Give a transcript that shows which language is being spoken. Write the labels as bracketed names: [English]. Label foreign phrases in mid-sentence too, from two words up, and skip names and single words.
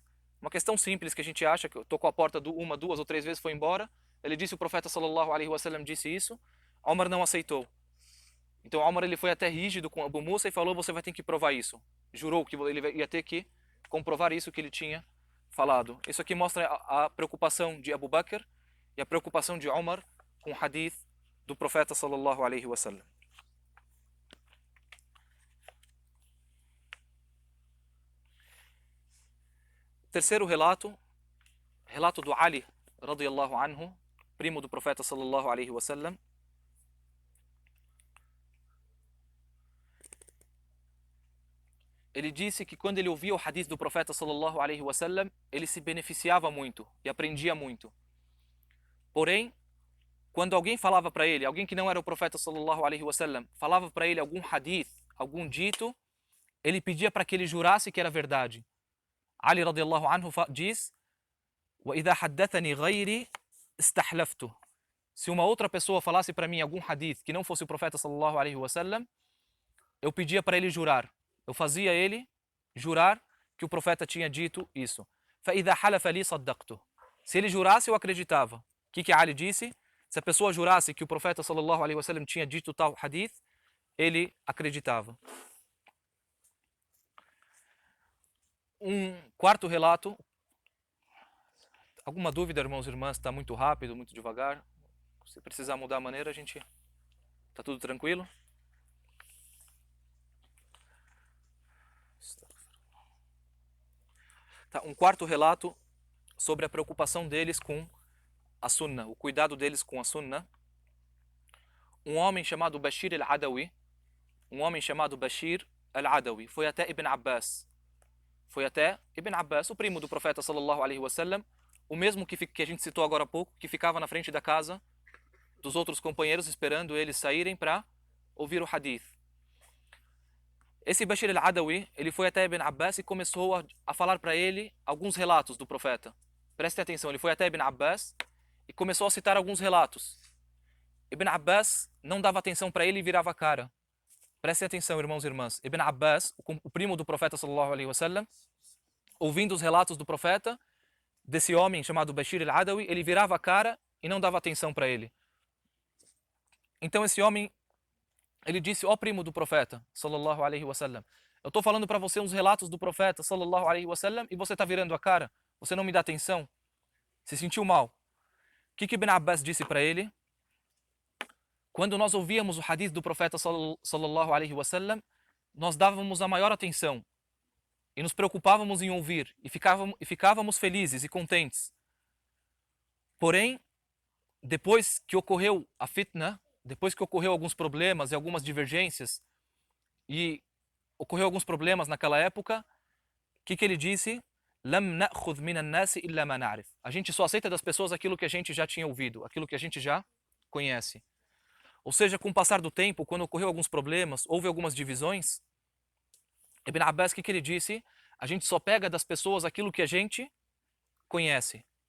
[Portuguese] Uma questão simples que a gente acha que tocou a porta 1, 2 ou 3 vezes, foi embora. Ele disse: o profeta [Arabic] صلى الله عليه وسلم [Portuguese] disse isso. Omar não aceitou. Então Omar ele foi até rígido com Abu Musa e falou: você vai ter que provar isso. Jurou que ele ia ter que comprovar isso que ele tinha falado. Isso aqui mostra a preocupação de Abu Bakr e a preocupação de Omar com o hadith do profeta [Arabic] صلى الله عليه وسلم. [Portuguese] Terceiro relato do Ali [Arabic] رضي الله عنه, [Portuguese] primo do profeta [Arabic] صلى الله عليه وسلم. [Portuguese] Ele disse que quando ele ouvia o hadith do profeta [Arabic] صلى الله عليه وسلم, [Portuguese] ele se beneficiava muito e aprendia muito. Porém, quando alguém falava para ele, alguém que não era o profeta [Arabic] صلى الله عليه وسلم, [Portuguese] falava para ele algum hadith, algum dito, ele pedia para que ele jurasse que era verdade. Ali [Arabic] رضي الله عنه [Portuguese] diz: [Arabic] وَإِذَا حَدَّثَنِي غَيْرِي اسْتَحْلَفْتُ. [Portuguese] Se uma outra pessoa falasse para mim algum hadith que não fosse o profeta [Arabic] صلى الله عليه وسلم, [Portuguese] eu pedia para ele jurar. Eu fazia ele jurar que o profeta tinha dito isso. [Arabic] فَإِذَا حَلَفَ لِي صَدَّقْتُ. [Portuguese] Se ele jurasse, eu acreditava. O que Ali disse? Se a pessoa jurasse que o profeta [Arabic] صلى الله عليه وسلم [Portuguese] tinha dito tal hadith, ele acreditava. Um quarto relato. Alguma dúvida, irmãos e irmãs? Está muito rápido, muito devagar? Se precisar mudar a maneira, a gente... Está tudo tranquilo? Tá, um quarto relato sobre a preocupação deles com a Sunnah, o cuidado deles com a Sunnah. Um homem chamado Bashir al-Adawi, foi até Ibn Abbas. O primo do profeta [Arabic] صلى الله عليه وسلم, [Portuguese] o mesmo que a gente citou agora há pouco, que ficava na frente da casa dos outros companheiros esperando eles saírem para ouvir o hadith. Esse Bashir al-Adawi, ele foi até Ibn Abbas e começou a falar para ele alguns relatos do profeta. Prestem atenção, ele foi até Ibn Abbas e começou a citar alguns relatos. Ibn Abbas não dava atenção para ele e virava a cara. Prestem atenção, irmãos e irmãs. Ibn Abbas, o primo do profeta [Arabic] صلى الله عليه وسلم, [Portuguese] ouvindo os relatos do profeta, desse homem chamado Bashir al-Adawi, ele virava a cara e não dava atenção para ele. Então esse homem, ele disse: ó primo do profeta [Arabic] صلى الله عليه وسلم, [Portuguese] eu estou falando para você uns relatos do profeta [Arabic] صلى الله عليه وسلم [Portuguese] e você está virando a cara, você não me dá atenção. Se sentiu mal. O que Ibn Abbas disse para ele? Quando nós ouvíamos o hadith do profeta [Arabic] صلى الله عليه وسلم, [Portuguese] nós dávamos a maior atenção e nos preocupávamos em ouvir e ficávamos felizes e contentes. Porém, depois que ocorreu a fitna, depois que ocorreu alguns problemas e algumas divergências, e ocorreu alguns problemas naquela época, o que ele disse? [Arabic] لَمْ نَأْخُذْ مِنَ النَّاسِ إِلَّا مَا نَعْرِفُ. [Portuguese] A gente só aceita das pessoas aquilo que a gente já tinha ouvido, aquilo que a gente já conhece. Ou seja, com o passar do tempo, quando ocorreu alguns problemas, houve algumas divisões, Ibn Abbas, o que ele disse? A gente só pega das pessoas aquilo que a gente conhece.